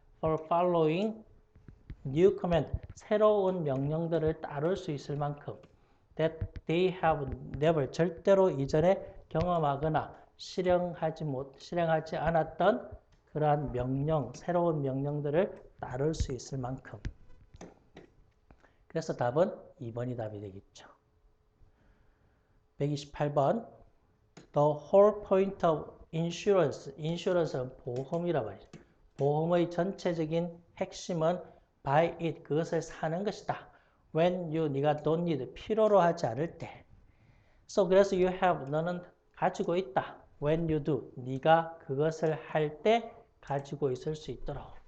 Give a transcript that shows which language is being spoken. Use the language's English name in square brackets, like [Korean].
[English] for following new command, [Korean] 새로운 명령들을 따를 수 있을 만큼 [English] that they have never, [Korean] 절대로 이전에 경험하거나 실행하지 않았던 그러한 명령, 새로운 명령들을 따를 수 있을 만큼. 그래서 답은 2번이 답이 되겠죠. 128번. [English] The whole point of insurance, [Korean] insurance는 보험이라 말이죠. 보험의 전체적인 핵심은 [English] buy it, [Korean] 그것을 사는 것이다. when you, 네가 [English] don't need, [Korean] 필요로 하지 않을 때. So, 그래서 [English] you have, [Korean] 너는 가지고 있다. [English] when you do, [Korean] 네가 그것을 할 때 가지고 있을 수 있도록.